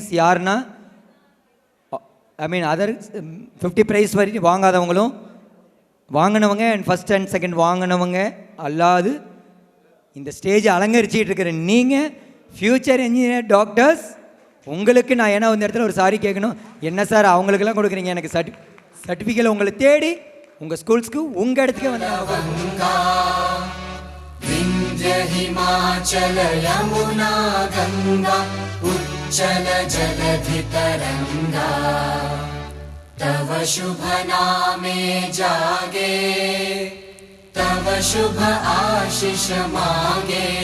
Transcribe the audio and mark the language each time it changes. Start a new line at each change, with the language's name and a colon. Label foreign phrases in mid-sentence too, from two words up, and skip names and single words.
Tamil: யாருன்னா
English: other 50 prize
Tamil: வரைக்கும் வாங்காதவங்களும், வாங்கினவங்க
English: and first and second
Tamil: வாங்கினவங்க அல்லாது இந்த ஸ்டேஜை அலங்கரிச்சிட்டு இருக்கிற நீங்கள்
English: future engineer doctors,
Tamil: உங்களுக்கு நான் ஏன்னா இந்த இடத்துல ஒரு சாரி கேட்கணும். என்ன சார் அவங்களுக்கெல்லாம் கொடுக்குறீங்க, எனக்கு சர்டிஃபிகேட் உங்களை தேடி உங்கள் ஸ்கூல்ஸ்க்கு உங்கள் இடத்துக்கே வந்து
Bangla: হিমাচল যমুনা গঙ্গা উচ্ছল জলধি তরঙ্গ তব শুভ নামে জাগে তব শুভ আশিস মাগে